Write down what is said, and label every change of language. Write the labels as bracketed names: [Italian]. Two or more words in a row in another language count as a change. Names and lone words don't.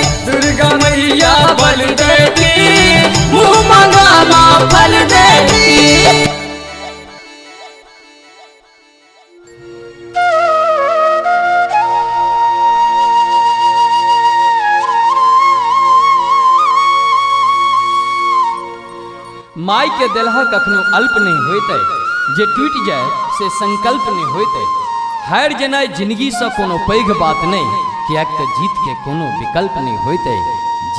[Maithili] दुर्गा मैया बल देती मुँह मंगा माँ फल देती। माई के देलहा कखनो अल्प नहीं होते, जे टूट जाए से संकल्प नहीं होते। हार जेनाइ जिंदगी से कोनो पैघ बात नहीं, कियाक तो जीत के कोनो विकल्प नहीं होते।